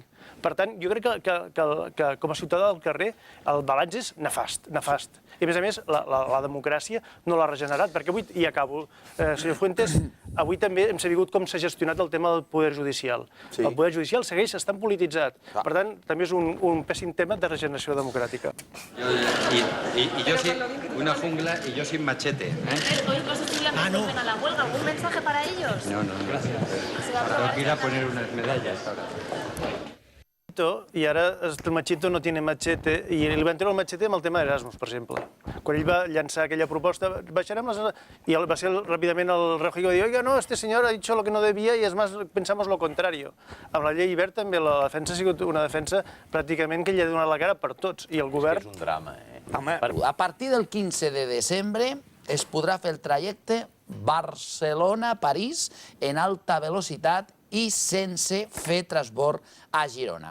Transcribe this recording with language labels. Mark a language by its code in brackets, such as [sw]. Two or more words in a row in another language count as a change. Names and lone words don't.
[ca] Per tant, jo crec que com a ciutadà del carrer el balanç és nefast. I a més, la democràcia no l'ha regenerat, perquè avui, i acabo, senyor Fuentes, avui també hem sabut com s'ha gestionat el tema del poder judicial. El poder judicial segueix estant polititzat. Per tant, també és un pèssim tema de regeneració democràtica. [es] Y yo sin una jungla y yo sin machete. Hoy los estudiantes vuelven a la huelga. ¿Algún mensaje para ellos? No, gracias. Tengo que ir a poner unas medallas ahora. [ca] I ara el Machito [es] no tiene machete, [ca] i li van treure el machete amb el tema d'Erasmus, per exemple. Quan ell va llançar aquella proposta, baixarem les... I va ser ràpidament el Rajoy que va dir, [es] oiga, no, este señor ha dicho lo que no debía y es más, pensamos lo contrario. [ca] Amb la llei Wert també la defensa ha sigut una defensa pràcticament que ell ha donat la cara per tots, i el govern... És un drama, A partir del 15 de desembre es podrà fer el trajecte Barcelona-París en alta velocitat i sense fer transbord a Girona.